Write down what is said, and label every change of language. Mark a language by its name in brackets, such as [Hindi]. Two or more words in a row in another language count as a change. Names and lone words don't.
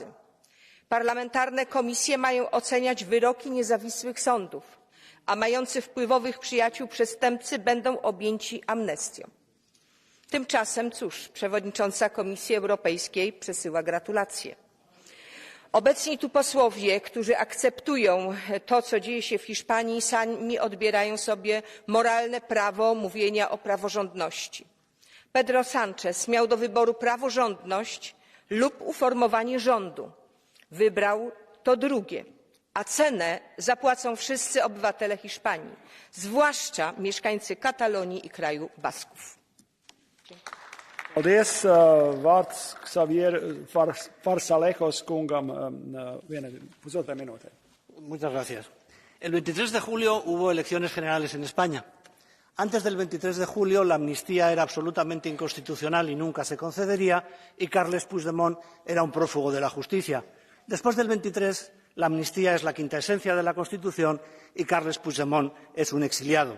[Polish] Parlamentarne komisje mają oceniać wyroki niezawisłych sądów, a mający wpływowych przyjaciół przestępcy będą objęci amnestią. Tymczasem, cóż, przewodnicząca Komisji Europejskiej przesyła gratulacje. Obecni tu posłowie, którzy akceptują to, co dzieje się w Hiszpanii, sami odbierają sobie moralne prawo mówienia o praworządności. Pedro Sánchez miał do wyboru praworządność lub uformowanie rządu. Wybrał to drugie, a cenę zapłacą wszyscy obywatele Hiszpanii, zwłaszcza mieszkańcy Katalonii i kraju Basków. [Latvian] Paldies, vārds Xavier Farsalejos kungam, pusotra minūte. [Spanish] Muchas gracias. El 23 de julio hubo elecciones generales en España. Antes del 23 de julio la amnistía era absolutamente inconstitucional y nunca se concedería, y Carles Puigdemont era un prófugo de la justicia. Después del 23, la amnistía es la quinta esencia de la Constitución y Carles Puigdemont es un exiliado.